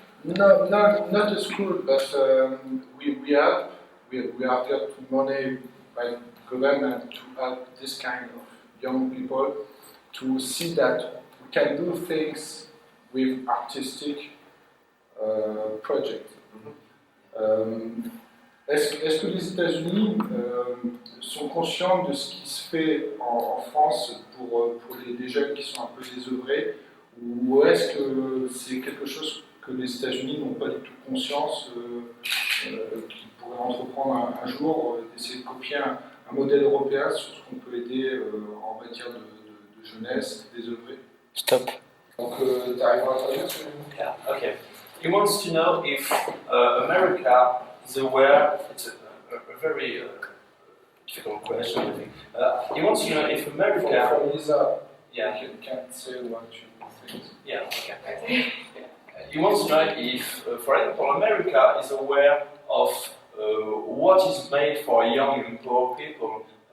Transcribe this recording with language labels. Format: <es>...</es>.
<en>No, not a school, but we have got money by government to help this kind of young people to see that we can do things with artistic projects.</en> <fr>Est-ce que les États-Unis sont conscients de ce qui se fait en France pour les jeunes qui sont un peu désœuvrés, ou est-ce que c'est quelque chose que les États-Unis n'ont pas du tout conscience qu'ils pourraient entreprendre un jour, d'essayer de copier un modèle européen sur ce qu'on peut aider en matière de jeunesse désœuvrée?</fr> <en>Stop.</en> <fr>Donc, tu arrives à traduire ce</fr> <en>Yeah, okay. He wants to know if America is aware, it's a very difficult question, I think. He wants to know if America... From Lisa, Yeah. you can't say what you think. Yeah, okay. He wants to know if, for example, America is aware of what is made for young and poor people.</en>